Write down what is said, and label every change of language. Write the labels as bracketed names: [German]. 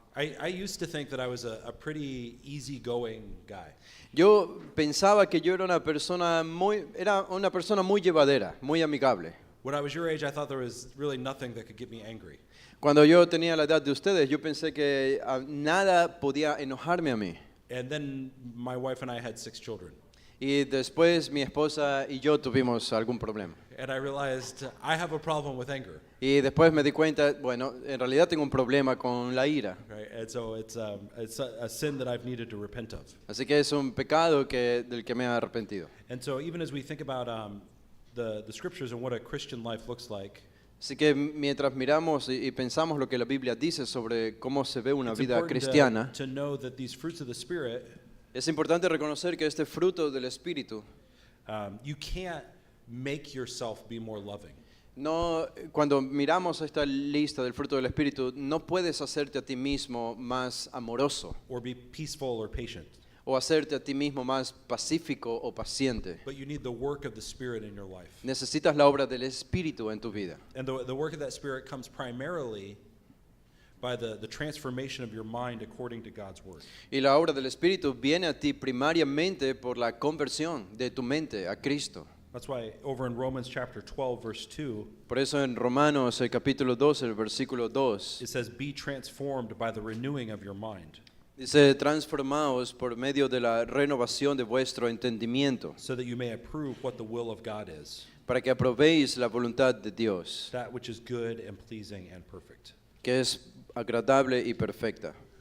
[English] I used to think that I was a pretty easygoing guy. [Spanish] Yo pensaba que yo era una persona muy llevadera, muy amigable. [English] When I was your age, I thought there was really nothing that could get me angry. [Spanish] Cuando yo tenía la edad de ustedes, yo pensé que nada podía enojarme a mí. [English] And then my wife and I had 6 children. [Spanish] Y después mi esposa y yo tuvimos algún problema. [English] And I realized I have a problem with anger. [Spanish] Y después me di cuenta, bueno, en realidad tengo un problema con la ira. [English] Right? And so it's a sin that I've needed to repent of. [Spanish] Así que es un pecado del que me he arrepentido. [English] And so even as we think about the scriptures and what a Christian life looks like, [Spanish] Así que mientras miramos y pensamos lo que la Biblia dice sobre cómo se ve una [English] it's [Spanish] vida [English] important [Spanish] cristiana, [English] to know that these fruits of the Spirit, [Spanish] es importante reconocer que este fruto del Espíritu, [English] you can't make yourself be more loving. [Spanish] no, cuando miramos esta lista del fruto del Espíritu, no puedes hacerte a ti mismo más amoroso [English] Or be peaceful or patient. [Spanish] o hacerte a ti mismo más pacífico o paciente. [English] But you need the work of the Spirit in your life. [Spanish] Necesitas la obra del Espíritu en tu vida. [English] And the work of that Spirit comes primarily by the transformation of your mind according to God's Word. [Spanish] Y la obra del Espíritu viene a ti primariamente por la conversión de tu mente a Cristo. [English] That's why over in Romans chapter 12, verse 2, [Spanish] Por eso en Romanos el capítulo 12, el versículo 2, [English] it says, "Be transformed by the renewing of your mind, [Spanish] dice, transformaos por medio de la renovación de vuestro entendimiento, [English] so that you may approve what the will of God is, [Spanish] para que aprobéis la voluntad de Dios, [English] that which is good and pleasing and perfect." [Spanish] que es agradable y perfecta.